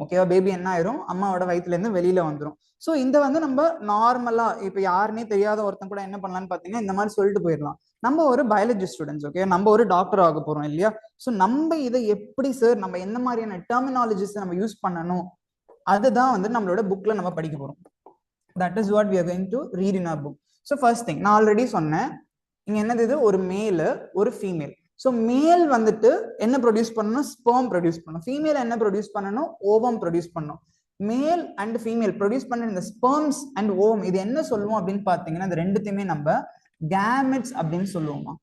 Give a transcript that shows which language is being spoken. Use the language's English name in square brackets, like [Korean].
[Tamil] ஓகேவா, பேபி என்ன ஆயிரும், அம்மாவோட வயிற்றுல இருந்து வெளியில வந்துடும். ஸோ இந்த வந்து நம்ம நார்மலா இப்ப யாருன்னே தெரியாத ஒருத்தன் கூட என்ன பண்ணலாம்னு பாத்தீங்கன்னா இந்த மாதிரி சொல்லிட்டு போயிடலாம், நம்ம ஒரு பயாலஜி ஸ்டூடெண்ட்ஸ், ஓகே, நம்ம ஒரு டாக்டர் ஆக போறோம் இல்லையா. ஸோ நம்ம இதை எப்படி சார், நம்ம என்ன மாதிரியான டெர்மினாலஜிஸ் நம்ம யூஸ் பண்ணணும், அதுதான் வந்து நம்மளோட புக்ல நம்ம படிக்க போறோம். [English] That is what we are going to read in our book. [Tamil] So first thing நான் ஆல்ரெடி சொன்னேன், இங்க என்னது, இது ஒரு மேல் ஒரு ஃபீமேல். ஸோ மேல் வந்துட்டு என்ன ப்ரொடியூஸ் பண்ணணும், ஸ்பெர்ம் ப்ரொடியூஸ் பண்ணணும். ஃபீமேல் என்ன ப்ரொடியூஸ் பண்ணணும், ஓவம் ப்ரொடியூஸ் பண்ணணும். மேல் அண்ட் ஃபீமேல் ப்ரொடியூஸ் பண்ண இந்த ஸ்பெர்ம்ஸ் அண்ட் ஓவம் இது என்ன சொல்லுவோம் அப்படின்னு பாத்தீங்கன்னா இந்த ரெண்டுத்தையுமே நம்ம கேமெட்ஸ் அப்படின்னு சொல்லுவோமா.